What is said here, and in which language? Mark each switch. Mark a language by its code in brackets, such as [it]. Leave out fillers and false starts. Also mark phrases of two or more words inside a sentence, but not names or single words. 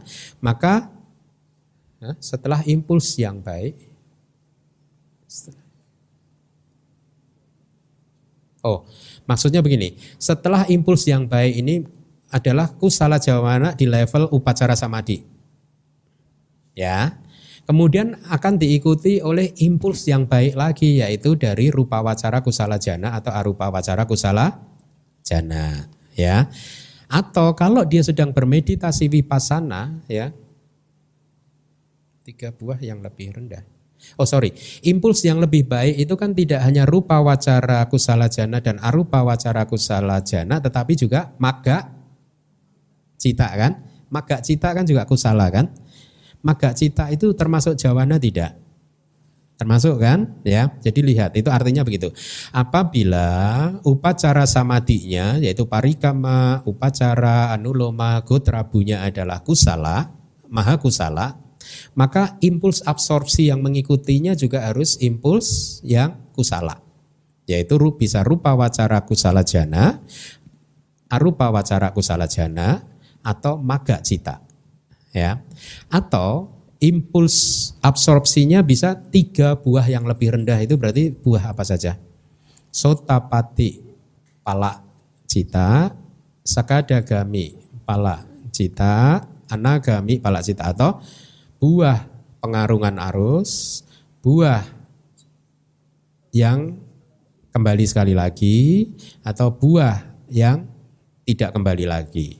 [id] Maka setelah impuls yang baik, maksudnya begini, setelah impuls yang baik ini adalah [pi] kusala jawana [id] di level [pi] upacara samadi. [id] Ya. Kemudian akan diikuti oleh impuls yang baik lagi yaitu dari [pi] rupa wacara kusala jana [id] atau [pi] arupa wacara kusala jana, [id] ya. Atau kalau dia sedang bermeditasi vipassana, ya. 3 buah yang lebih rendah. Impuls yang lebih baik itu kan tidak hanya [pi] rupa wacara kusala jana [id] dan [pi] arupa wacara kusala jana, [id] tetapi juga [pi] magga cita [id] kan? [pi] Magga cita [id] kan juga kusala kan? [pi] Magga cita [id] itu termasuk jawana tidak? Termasuk kan? Ya, jadi lihat itu artinya begitu. Apabila [pi] upacara samadinya [id] yaitu parikama, [pi] upacara anuloma, [id] gotrabunya adalah kusala, [pi] maha kusala, [id] maka impuls absorpsi yang mengikutinya juga harus impuls yang kusala. Yaitu bisa [pi] rupa wacara kusala jana, arupa wacara kusala jana, [id] atau [pi] magga cita. [id] Ya. Atau impuls absorpsinya bisa 3 buah yang lebih rendah, itu berarti buah apa saja? [pi] Sotapati pala cita, sakadagami pala cita, anagami pala cita, [id] atau buah pengarungan arus, buah yang kembali sekali lagi, atau buah yang tidak kembali lagi.